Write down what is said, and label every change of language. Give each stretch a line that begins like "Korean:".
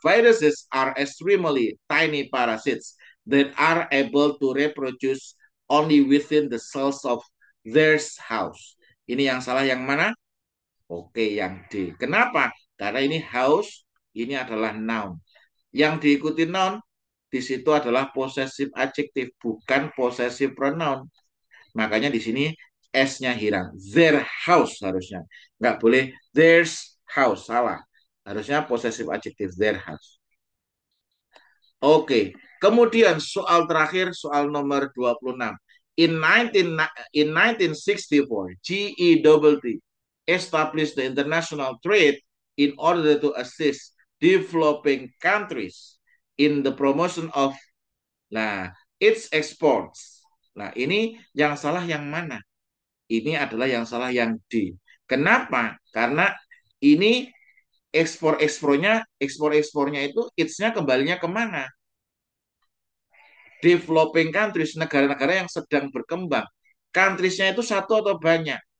English: Viruses are extremely tiny parasites that are able to reproduce only within the cells of their house.
Indonesian: Ini yang salah yang mana? Oke, yang D. Kenapa? Karena ini house, ini adalah noun. Yang diikuti noun, di situ adalah possessive adjective, bukan possessive pronoun. Makanya di sini S-nya hilang. Their house harusnya. Nggak boleh theirs house. Salah. Harusnya possessive adjective their house. Oke. Kemudian soal terakhir, soal nomor 26.
English: In 1964, GEWT established the international trade in order to assist developing countries in the promotion of its exports.
Indonesian: Nah, ini yang salah yang mana? Ini adalah yang salah yang D. Kenapa? Karena ini ekspor-ekspornya itu its-nya kembalinya kemana? Developing countries, negara-negara yang sedang berkembang. Countries-nya itu satu atau banyak?